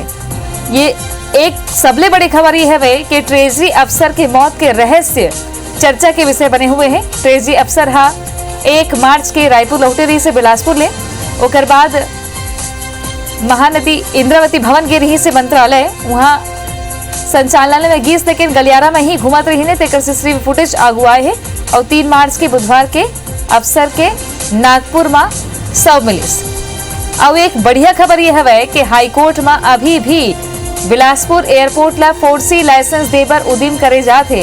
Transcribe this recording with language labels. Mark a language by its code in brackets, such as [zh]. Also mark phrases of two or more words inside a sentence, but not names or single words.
[hne] ये एक सबले बड़ी खबर ये हवे कि ट्रेजरी अफसर के मौत के रहस्य चर्चा के विषय बने हुए हैं। ट्रेजरी अफसर 1 मार्च के रायपुर लौटे रही से बिलासपुर ले, ओकर बाद महानदी इंद्रावती भवन गे रही से मंत्रालय, वहां संचालनालय में गीस, लेकिन गलियारा में ही घुमत रही ने तेकर सीसीटीवी फुटेज आगुआए है। और 3 मार्च के बुधवार के अफसर के नागपुर में शव मिलिस। और एक बढ़िया खबर यह है कि हाईकोर्ट में अभी भी बिलासपुर एयरपोर्ट ला 4C लाइसेंस देबर उदिम करे जाते।